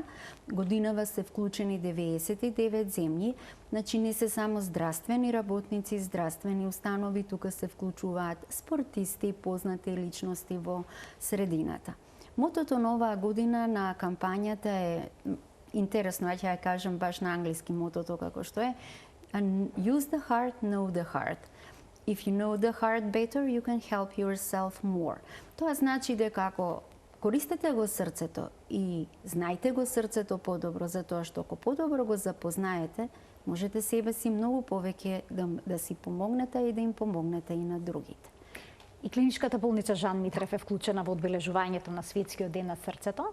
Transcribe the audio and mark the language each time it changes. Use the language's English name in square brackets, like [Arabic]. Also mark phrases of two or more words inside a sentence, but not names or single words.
[Macedonian] Годинава се вклучени 99 земји, значи не се само здравствени работници, здравствени установи, тука се вклучуваат спортисти, познати личности во средината. Мотото на оваа година на кампањата е интересно, ќе ја кажам баш на англиски мотото како што е [English] Use the heart, know the heart. If you know the heart better, you can help yourself more. [Macedonian] Тоа значи дека ако користете го срцето и знаете го срцето подобро, затоа што ако подобро го запознаете, можете себе си многу повеќе да си помогнете и да им помогнете и на другите. И клиничката болница Жан Митрев е вклучена во одбележувањето на Светскиот ден на срцето?